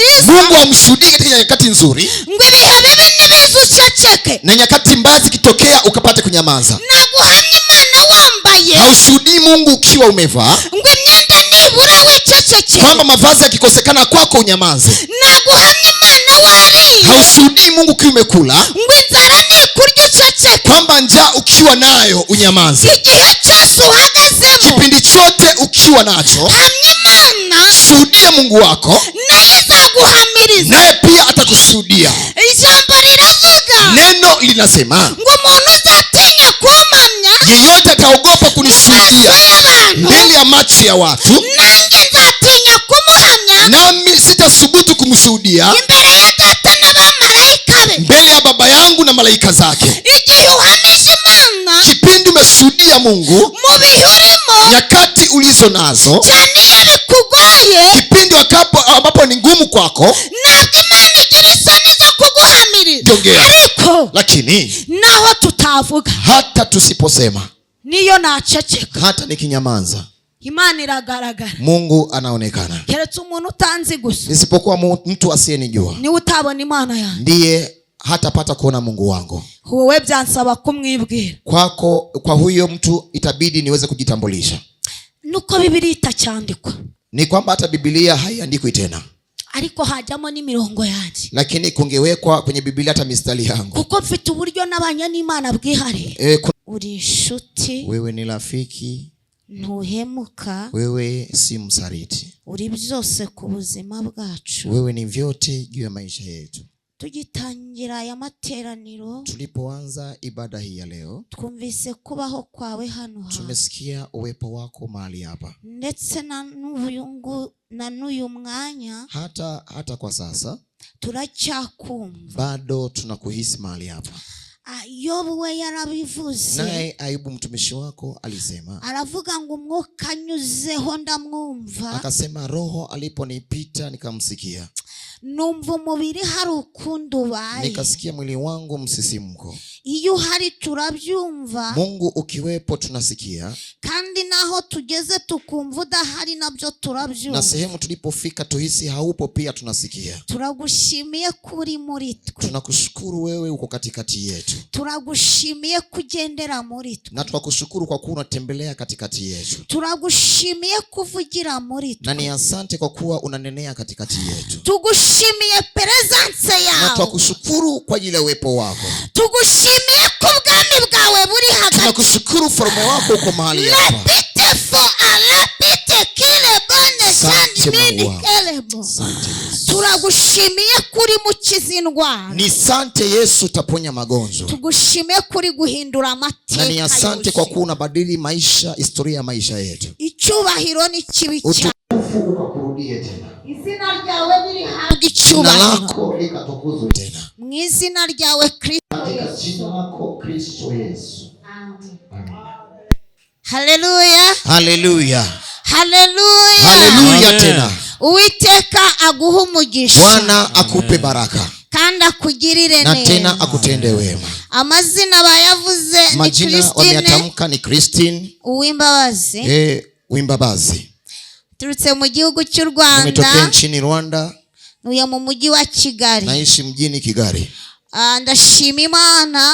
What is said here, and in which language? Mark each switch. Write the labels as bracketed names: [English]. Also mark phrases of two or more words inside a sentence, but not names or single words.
[Swahili] Mungu amshuhudie katika nyakati nzuri, [Kinyarwanda] ngo ibihe bibi nibiza uceceke, [Swahili] na nyakati mbaya zikitokea ukapate kunyamaza. [Kinyarwanda] naguhamya Imana wambaye, [Swahili] Haushuhudii Mungu ukiwa umevaa, [Kinyarwanda] ngo imyenda nibura wiceceke, [Swahili] kwamba mavazi yakikosekana kwako unyamaze. [Kinyarwanda] naguhamya Imana wariye, [Swahili] Haushuhudii Mungu ukiwa umekula, [Kinyarwanda] ngo inzara nikurya uceceke, [Swahili] kwamba njaa ukiwa nayo unyamaze. [Kinyarwanda] igihe cyose uhagazemo, [Swahili] Kipindi chote ukiwa nacho, [Kinyarwanda] hamya Imana [Swahili] shuhudia Mungu wako, [Kinyarwanda] nayo izaguhamiriza. [Swahili] naye pia atakushuhudia. [Kinyarwanda] Ijambo riravuga, [Swahili] Neno linasema, [Kinyarwanda] ngo umuntu uzatinya kumpamya [Swahili] yeyote ataogopa kunishuhudia [Kinyarwanda] maso y'abantu, [Swahili] mbele ya macho ya watu, [Kinyarwanda] nanjye nzatinya kumuhamya [Swahili] nami sitasubutu kumshuhudia [Kinyarwanda] imbere ya Data n'abamarayika be. [Swahili] mbele ya Baba yangu na malaika zake. [Kinyarwanda] Igihe uhamije Imana [Swahili] Kipindi umeshuhudia Mungu, [Kinyarwanda] mu bihe urimo, [Swahili] nyakati ulizo nazo, [Kinyarwanda] cyane iyo bikugoye, [Swahili] kipindi ambapo ni ngumu kwako, [Kinyarwanda] ntabwo Imana igira isoni zo kuguhamiriza. [Swahili] Jongea. [Kinyarwanda] Ariko [Swahili] lakini [Kinyarwanda] naho tutavuga, [Swahili] hata tusiposema, [Kinyarwanda] niyo naceceka, [Swahili] hata nikinyamaza, [Kinyarwanda] Imana iragaragara. [Swahili] Mungu anaonekana. [Kinyarwanda] Keretse umuntu utanzi gusa, [Swahili] Isipokuwa mtu asiyenijua, [Kinyarwanda] niwe utabona Imana yanjye, [Swahili] ndiye hatapata kuona Mungu wangu. [Kinyarwanda] wowe byansaba kumwibwira. [Swahili] Kwa huyo mtu itabidi niweze kujitambulisha. [Kinyarwanda] Nuko Bibiliya itacyandikwa, [Swahili] Ni kwamba hata Biblia haiandikwi tena, [Kinyarwanda] ariko hajyamo n'imirongo yanjye, [Swahili] lakini kungewekwa kwenye Biblia hata mistari yangu. [Kinyarwanda] kuko mfite uburyo nabanye n'Imana bwihariye. Uri inshuti, [Swahili] Wewe ni rafiki, [Kinyarwanda] ntuhemuka, [Swahili] wewe si msaliti, [Kinyarwanda] uri byose ku buzima bwacu. [Swahili] wewe ni vyote juu ya maisha yetu. [Kinyarwanda] Tugitangira aya materaniro, [Swahili] Tulipoanza ibada hii ya leo, [Kinyarwanda] twumvise kubaho kwawe hano hantu, [Swahili] tumesikia uwepo wako mahali hapa, [Kinyarwanda] ndetse na n'uyu mwanya [Swahili] hata kwa sasa [Kinyarwanda] turacyakumva. [Swahili] bado tunakuhisi mahali hapa. [Kinyarwanda] Yobu we yarabivuze, [Swahili] Naye Ayubu mtumishi wako alisema, [Kinyarwanda] aravuga ngo umwuka anyuzeho ndamwumva, [Swahili] akasema roho aliponipita nikamsikia, [Kinyarwanda] numva umubiri hari ukundi ubaye, [Swahili] nikasikia mwili wangu msisimko. [Kinyarwanda] iyo uhari turabyumva, [Swahili] Mungu ukiwepo tunasikia, [Kinyarwanda] kandi naho tugeze tukumva udahari nabyo turabyumva. [Swahili] na sehemu tulipofika tuhisi haupo pia tunasikia. [Kinyarwanda] Turagushimiye kuri muri twe, [Swahili] Tunakushukuru wewe uko katikati yetu, [Kinyarwanda] turagushimiye kugendera muri twe, [Swahili] na tunakushukuru kwa kuwa unatembelea katikati yetu, [Kinyarwanda] turagushimiye kuvugira muri na twe, [Swahili] ni asante kwa kuwa unanenea katikati yetu. [Kinyarwanda] tugushimiye presence Na yawe, [Swahili] tunakushukuru kwa ajili ya uwepo wako. [Kinyarwanda] tugushimiye ko ubwami bwawe buri hagati. [Swahili] Tunakushukuru ufalme wako uko mahali hapa. Repite fo arepite kile bone sandimini kelebo. Asante Yesu. [Kinyarwanda] Turagushimiye kuri mukiza indwara, [Swahili] Ni asante Yesu utaponya magonjwa, [Kinyarwanda] tugushimiye kuri guhindura amateka, [Swahili] na ni asante kwa kuwa unabadili maisha, historia ya maisha yetu. [Kinyarwanda] icyubahiro ni kibi cyane. [Swahili] Utukufu ukakurudie tena, [Kinyarwanda] Izina ryawe birihabwa [Swahili] jina [Kinyarwanda] icyubahiro, [Swahili] lako likatukuzwe tena, [Kinyarwanda] mu izina ryawe Kristo. [Swahili] katika jina lako Kristo Yesu. Amen. Haleluya, Haleluya. haleluya, Haleluya tena. [Kinyarwanda] Uwiteka aguha umugisha, [Swahili] Bwana akupe baraka [Kinyarwanda] kandi akugirire na neza. [Swahili] tena akutende wema. [Kinyarwanda] Amazina bayavuze ni [Swahili] Majina Christine wameyatamka ni Christine [Kinyarwanda] Uwimbabazi, [Swahili] Uwimbabazi. [Kinyarwanda] turutse mu gihugu cy'u [Swahili] Nimetokea [Kinyarwanda] Rwanda, [Swahili] nchini Rwanda, [Kinyarwanda] nuye mu mujyi wa Kigali. [Swahili] naishi mjini Kigali. [Kinyarwanda] Ndashima Imana